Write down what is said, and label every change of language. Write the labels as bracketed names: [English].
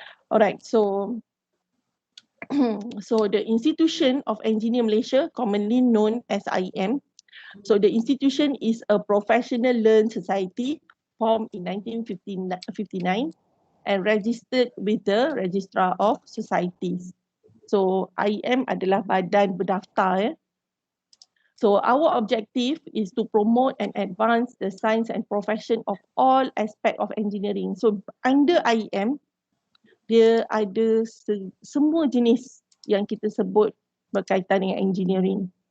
[English] All right, so so the Institution of Engineer Malaysia, commonly known as IEM, so the institution is a professional learned society formed in 1959 and registered with the Registrar of Societies. So [Malay] IEM adalah badan berdaftar. [English] So our objective is to promote and advance the science and profession of all aspect of engineering. So under IEM, [Malay] dia ada semua jenis yang kita sebut berkaitan dengan engineering.